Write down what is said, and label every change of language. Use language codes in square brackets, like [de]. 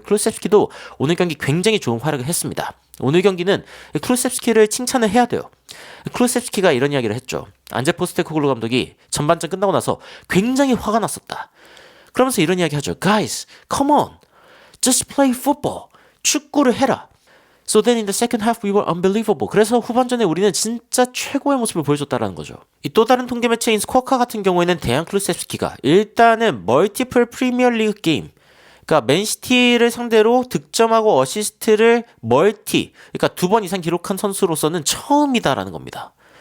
[ko] 클루셉스키도 오늘 경기 굉장히 좋은 활약을 했습니다. 오늘 경기는 클루셉스키를 칭찬을 해야 돼요. 클루셉스키가 이런 이야기를 했죠. 안제 포스테코글루 감독이 전반전 끝나고 나서 굉장히 화가 났었다. 그러면서 이런 이야기 하죠. [en] Guys, come on. Just play football. [ko] 축구를 해라. [en] So then in the second half we were unbelievable. [ko] 그래서 후반전에 우리는 진짜 최고의 모습을 보여줬다라는 거죠. 이 또 다른 통계 매체인 스코어카 같은 경우에는 데얀 클루셉스키가 일단은 멀티플 프리미어 리그 게임, 그러니까 맨시티를 상대로 득점하고 어시스트를 그러니까 2번 이상 기록한 선수로서는 처음이다라는 겁니다.